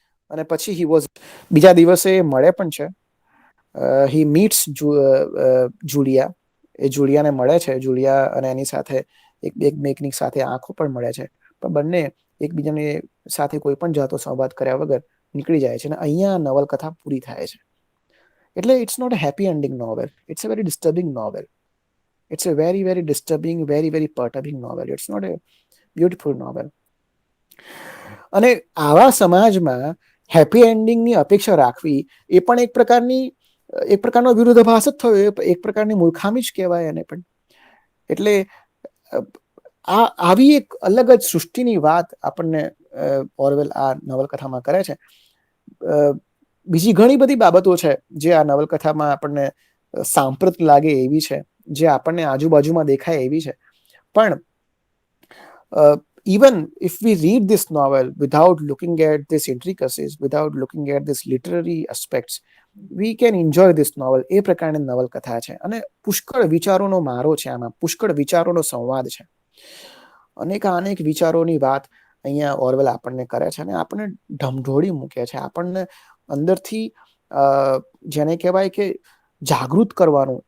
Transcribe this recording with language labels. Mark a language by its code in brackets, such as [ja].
[gu] અને પછી બીજા દિવસે મળે પણ છે. [en] He meets Julia. [gu] એ જુલિયાને મળે છે. જુલિયા અને એની સાથે એકમેકની સાથે આંખો પણ મળે છે, પણ બંને એકબીજાની સાથે કોઈ પણ જાતો સંવાદ કર્યા વગર નીકળી જાય છે. અને અહીંયા નવલકથા પૂરી થાય છે. એટલે [en] It's not a happy ending novel. It's a very disturbing novel. It's a very, very disturbing, very, very perturbing novel. It's not a beautiful novel. [gu] અને આવા સમાજમાં હેપી એન્ડિંગની અપેક્ષા રાખવી એ પણ એક પ્રકારનો વિરોધાભાસ જ થયો, એક પ્રકારની મૂર્ખામી જ કહેવાય એને પણ. એટલે આવી એક અલગ જ સૃષ્ટિની વાત આપણને ઓરવેલ આ નવલકથામાં કરે છે. બીજી ઘણી બધી બાબતો છે જે આ નવલકથામાં આપણને સાંપ્રત લાગે એવી છે, જે આપણને આજુબાજુમાં દેખાય એવી છે. પણ [en] even if we read this novel without looking at these intricacies, without looking at these literary aspects, we can enjoy this novel. [gu] એ પ્રકારની નવલકથા છે, અને પુષ્કળ વિચારોનો મારો છે આમાં, પુષ્કળ વિચારોનો સંવાદ છે. અનેક વિચારોની વાત અહીંયા ઓરવેલ આપણને કરે છે, અને આપણને ઢમઢોળી મૂકે છે. આપણને અંદરથી જેને કહેવાય કે જાગૃત કરવાનું.